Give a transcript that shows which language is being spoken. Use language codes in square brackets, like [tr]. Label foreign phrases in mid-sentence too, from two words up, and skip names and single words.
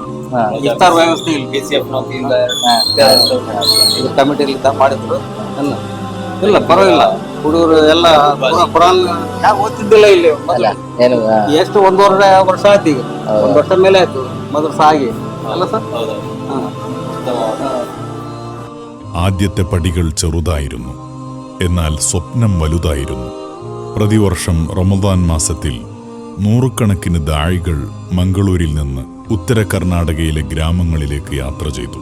[kn] ಇಫ್ತಾರ್ ವ್ಯವಸ್ಥೆ ಇಲ್ಲಿ ಕಮಿಟಿಲಿ ಮಾಡಿದ್ರು. ಇಲ್ಲ ಪರವಾಗಿಲ್ಲ, ಹುಡುಗರು ಎಲ್ಲ ಕುರಾನ್ ಯಾಕೆ ಓದ್ತಿದ್ದಿಲ್ಲ ಇಲ್ಲಿ. ಎಷ್ಟು 1.5 ವರ್ಷ ಆಯ್ತು, ಈಗ 1 ವರ್ಷ ಮೇಲೆ ಆಯ್ತು ಮದ್ರಸ ಆಗಿ ಅಲ್ಲ ಸರ್. [ml] ആദ്യത്തെ പടികൾ ചെറുതായിരുന്നു, എന്നാൽ സ്വപ്നം വലുതായിരുന്നു. പ്രതിവർഷം റമദാൻ മാസത്തിൽ 100 കണക്കിന് ദാഴികൾ മംഗളൂരിൽ നിന്ന് ഉത്തര കർണാടകയിലെ ഗ്രാമങ്ങളിലേക്ക് യാത്ര ചെയ്തു.